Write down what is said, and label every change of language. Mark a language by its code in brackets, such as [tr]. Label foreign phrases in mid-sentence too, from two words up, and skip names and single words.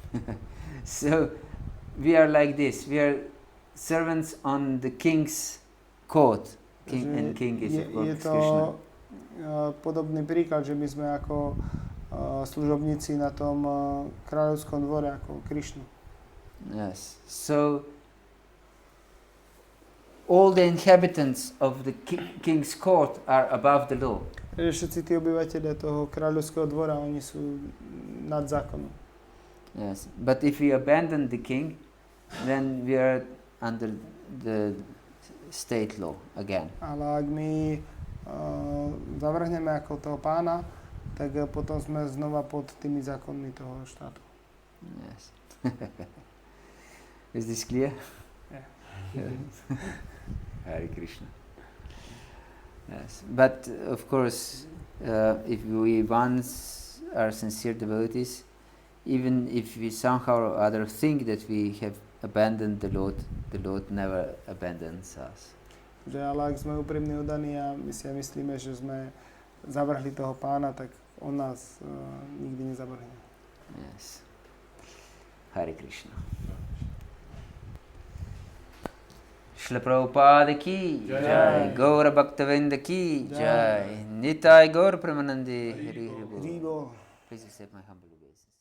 [en] So we are like this. We are servants on the king's court. And king is of course Krishna. [sk] Podobný príklad, že my sme ako služobníci na tom kráľovskom dvore ako Krišnu. [en] Yes. So all the inhabitants of the king's court are above the law. [sk] Všetci tí obyvateľia toho kráľovského dvora, oni sú nad zákonom. [en] Yes. But if we abandon the king, then we are under the state law again. [sk] Ale ak my zavrhneme ako toho pána, tak potom sme znova pod tými zákonmi toho štátu. [en] Yes. Is this clear? Yeah. [sa] Hare Krishna. [en] Yes, but of course, if we once are sincere devotees, even if we somehow or other think that we have abandoned the Lord never abandons us. [sk] Že ale ak sme úprimní oddaní a my si myslíme, že sme zavrhli toho pána, tak on nás nikdy nezavrhne. [en] Yes. [sa] Hare Krishna. [hi] शिला प्रभुपाद की जय, गौर भक्तविन्द की जय, निताई गौर प्रमानन्दी हरि हरि बोल. [en] Please accept my humble obeisance.